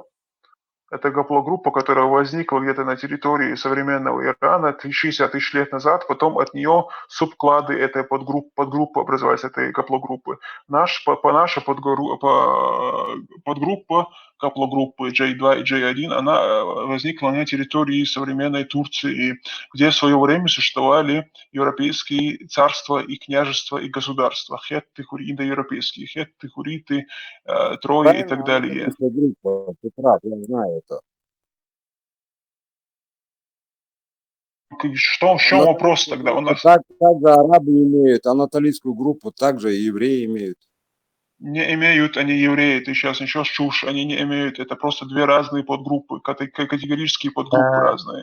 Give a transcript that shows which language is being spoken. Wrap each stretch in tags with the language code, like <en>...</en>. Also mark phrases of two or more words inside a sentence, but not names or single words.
<ru>Это гаплогруппа, которая возникла где-то на территории современного Ирана 60 тысяч лет назад, потом от нее субклады этой подгруппы образовались, этой гаплогруппы. Наша подгруппа гаплогруппы J2 и J1, она возникла на территории современной Турции, где в свое время существовали европейские царства и княжества и государства. Хетты, индоевропейские, хетты, хуриты, Трои и так далее. Группа, ты прав, я знаю это. В чем вопрос тогда? У нас Также арабы имеют, анатолийскую группу также и евреи имеют. не имеют они евреи, ты сейчас ничего чушь, они не имеют, это просто две разные подгруппы, категорические подгруппы разные.</ru>